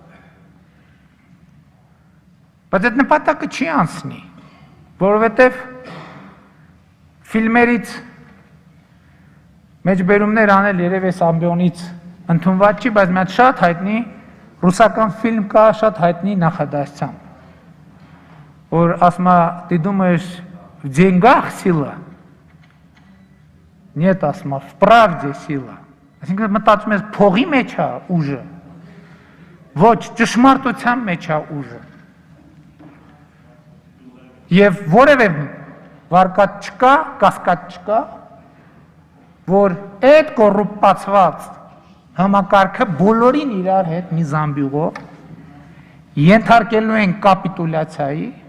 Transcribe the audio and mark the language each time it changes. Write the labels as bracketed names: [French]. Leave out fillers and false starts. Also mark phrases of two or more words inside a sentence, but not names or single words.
[Armenian] բայց այդ նպատակը չի անցնի, որովհետև ֆիլմերից մեջբերումներ անել երև այս ամբիոնից ընդունված չի, բայց մի հատ շատ հայտնի ռուսական ֆիլմ կա շատ հայտնի նախադասությամբ, որ ասում է, [Russian] ты думаешь, в деньгах сила? Нет, [Armenian] ասում է, [Russian] в правде сила։ [Armenian] Այսինքն մտածում ես փողի մեջ է ուժը, ոչ ճշմարտության մեջ է ուժը։ Եվ որևէ վարկած չկա, կասկած չկա, որ այդ կոռուպացված համակարգը բոլորին իրար հետ մի զամբյուղով ենթարկելու են կապիտուլյացիայի,